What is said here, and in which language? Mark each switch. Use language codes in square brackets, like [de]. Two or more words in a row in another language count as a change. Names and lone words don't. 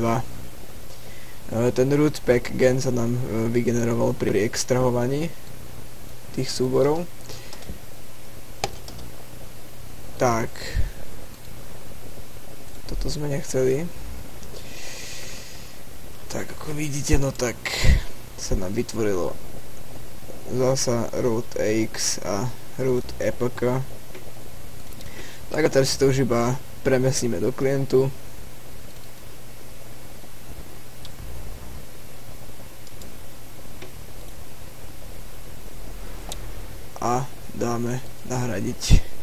[sk] Ten root pack gen sa nám vygeneroval pri extrahovaní tých súborov. Tak, toto sme nechceli. Tak, ako vidíte, no tak sa nám vytvorilo zasa root EX a root EPK. Tak a teraz si to už iba premiesnime do klientu. A dáme nahradiť.